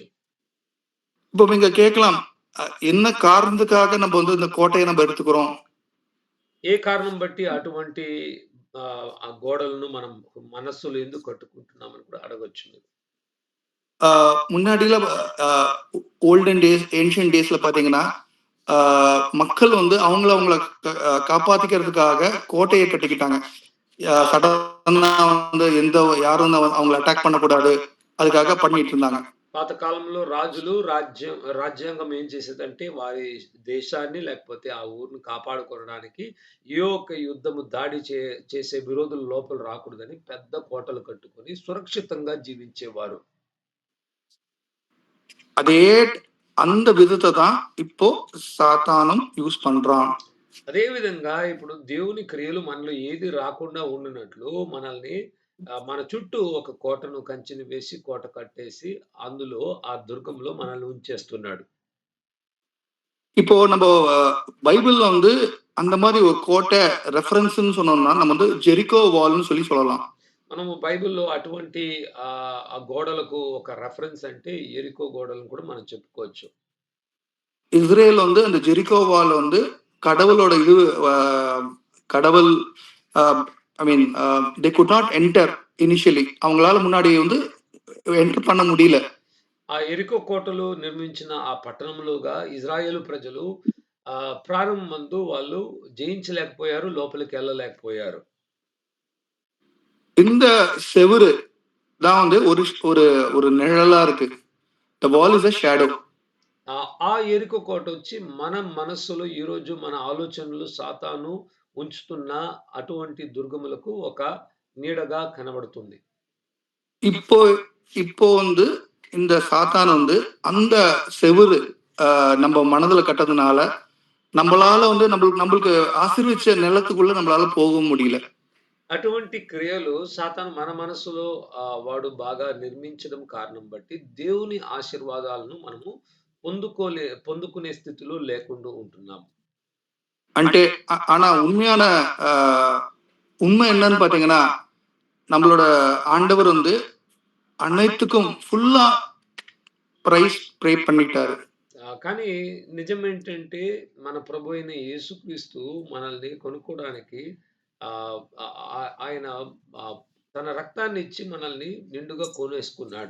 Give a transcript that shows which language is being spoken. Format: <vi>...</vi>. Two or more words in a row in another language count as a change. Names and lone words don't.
<ta>இப்போ நீங்க கேட்கலாம், என்ன காரணத்துக்காக நம்ம வந்து இந்த கோட்டையை நம்ம எடுத்துக்கிறோம்.</ta> <te>ఏ కారణం బట్టి అటువంటి ఆ గోడలను మనం మనస్సులో ఎందుకు కట్టుకుంటున్నామని కూడా అడగొచ్చు మీరు.</te> <ta>முன்னாடியில</ta> <en>olden days, ancient days</en> <ta>பாத்தீங்கன்னா மக்கள் வந்து அவங்கள காப்பாத்திக்கிறதுக்காக கோட்டையை கட்டிக்கிட்டாங்க. சடனா வந்து யாரும் அவங்களை அட்டாக் பண்ணக்கூடாது, அதுக்காக பண்ணிட்டு இருந்தாங்க.</ta> <te>పాతకాలంలో రాజులు రాజ్యాంగం ఏం చేసేదంటే వారి దేశాన్ని లేకపోతే ఆ ఊరిని కాపాడుకోవడానికి ఏ ఒక్క యుద్ధము దాడి చేసే విరోధులు లోపల రాకూడదని పెద్ద కోటలు కట్టుకొని సురక్షితంగా జీవించేవారు.</te> <ta>அதே அந்த விதத்தை தான் இப்போ சாத்தானும் யூஸ் பண்றான்.</ta> <te>అదే విధంగా ఇప్పుడు దేవుని క్రియలు మనలో ఏది రాకుండా ఉండినట్లు మనల్ని మన చుట్టూ ఒక కోటను కంచెని వేసి కోట కట్టేసి అందులో ఆ దుర్గంలో మనల్ని ఉంచేస్తున్నాడు.</te> <ta>இப்போ நம்ம பைபிள்ல வந்து அந்த மாதிரி ஒரு கோட்டை ரெஃபரன்ஸ்னு சொன்னோம்னா நம்ம வந்து ஜெரிகோ வால்னு சொல்லலாம்.</ta> <te>మనము బైబిల్‌లో అటువంటి ఆ గోడలకు ఒక రెఫరెన్స్ అంటే ఎరికో గోడలను కూడా మనం చెప్పుకోవచ్చు.</te> <ta>இஸ்ரேல் வந்து அந்த ஜெரிகோ வால் வந்து கடவுளோட கடவுள்</ta> <en>I mean they could not enter initially.</en> <ta>அவங்களால முன்னாடி வந்து என்டர் பண்ண முடியல.</ta> <te>ఆ యెరికో కోటలు నిర్మించిన ఆ పట్టణంలోగా ఇజ్రాయేలు ప్రజలు ప్రారంభమందు వాళ్ళు జయించలేకపోయారు. లోపలికెళ్ళలేకపోయారు.</te> <ta>இந்த செவுரு தான் வந்து ஒரு ஒரு ஒரு நிழலா இருக்கு.</ta> <en>the wall is a shadow.</en> <te>ఆ యెరికో కోటొచ్చి మన మనస్సులో ఈరోజు మన ఆలోచనలు సాతాను ఉంచుతున్న అటువంటి దుర్గములకు ఒక నీడగా కనబడుతుంది.</te> <ta>இப்போ இப்போ வந்து இந்த சாத்தான் வந்து அந்த செவுரு நம்ம மனதுல கட்டதுனால நம்மளால வந்து நம்மளுக்கு ஆசீர்வதிச்ச நிலத்துக்குள்ள நம்மளால போக முடியல.</ta> <te>అటువంటి క్రియలు సాతాను మన మనసులో వాడు బాగా నిర్మించడం కారణం బట్టి దేవుని ఆశీర్వాదాలను మనము పొందుకునే స్థితిలో లేకుండా ఉంటున్నాము.</te> <ta>అంటే ஆனா உண்மையான உண்மை என்னன்னு பாத்தீங்கன்னா நம்மளோட ஆண்டவர் வந்து அனைத்துக்கும் ஃபுல்லா</ta> <en>price pay</en> <ta>பண்ணிட்டாரு.</ta> <te>కానీ నిజమేంటంటే మన ప్రభు అయిన యేసుక్రీస్తు మనల్ని కొనుక్కోవడానికి ఆహ్, ఆయన తన రక్తాన్ని ఇచ్చి మనల్ని నిండుగా కొనేసుకున్నాడు.</te>